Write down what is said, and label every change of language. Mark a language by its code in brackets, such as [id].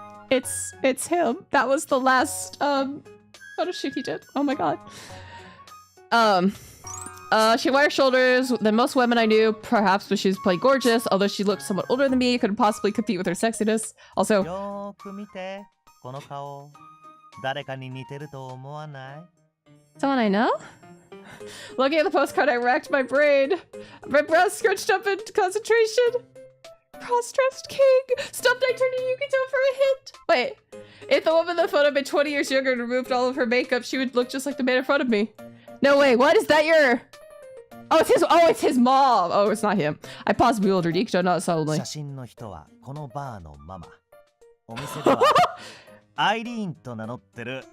[en] It's him. That was the last photo shoot he did. Oh my god. She had wider shoulders than most women I knew, perhaps, but she was plain gorgeous. Although she looked somewhat older than me, couldn't possibly compete with her sexiness. Also, [ja] よーく見て、この顔。誰かに似てると思わない？ [en] someone I know? Looking at the postcard, I racked my brain. My brows scrunched up in concentration. Cross-dressed king. Stumped, I turned to Yukito for a hint. Wait, if the woman in the photo had been 20 years younger and removed all of her makeup, she would look just like the man in front of me. No way, what? Is that your... Oh, it's his mom. Oh, it's not him. I paused and bewildered Yukito, not solely. [ja] 写真の人はこのバーのママ。お店ではアイリーンと名乗ってる。